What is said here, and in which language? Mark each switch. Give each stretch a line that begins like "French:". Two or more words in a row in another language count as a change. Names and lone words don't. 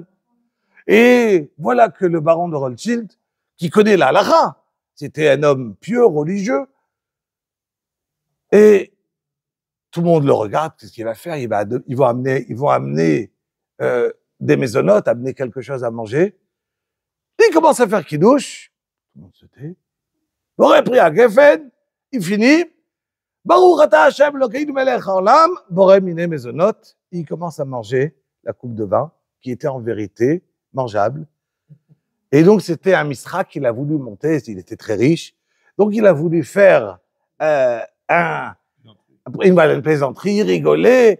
French: Et voilà que le baron de Rothschild, qui connaît la halakha, c'était un homme pieux, religieux, et tout le monde le regarde, qu'est-ce qu'il va faire? Ils vont amener des mésonotes, amener quelque chose à manger. Il commence à faire kidouche. Tout le monde se tait. Il aurait pris à Geffen, il finit.
Hebrew: ברוך אתה השם אלוקינו מלך העולם, בורא מיני מזונות.
French: Il commence à manger la coupe de vin, qui était en vérité mangeable. Et donc, c'était un misra qu'il a voulu monter, il était très riche. Donc, il a voulu faire une plaisanterie, rigoler.